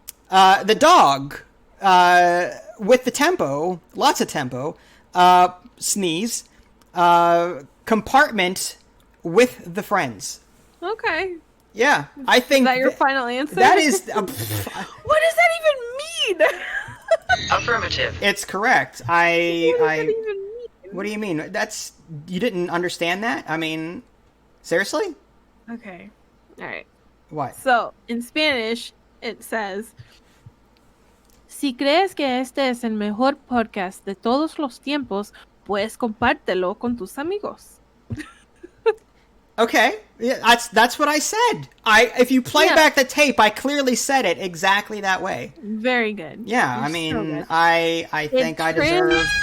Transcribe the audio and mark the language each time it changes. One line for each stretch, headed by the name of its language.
English: The dog, with the tempo, lots of tempo, sneeze, compartment with the friends. Okay. Yeah, I think Is that your final answer? that is. What does that even mean? Affirmative. It's correct. What does that even mean? What do you mean? You didn't understand that? I mean, seriously? Okay. All right. What? So, in Spanish, it says,
Spanish: Si crees que este es el mejor podcast de todos los tiempos, pues compártelo con tus amigos.
English: Okay, yeah, that's what I said. If you play back the tape, I clearly said it exactly that way. Very good. Yeah, You're I so mean, good. I think I deserve.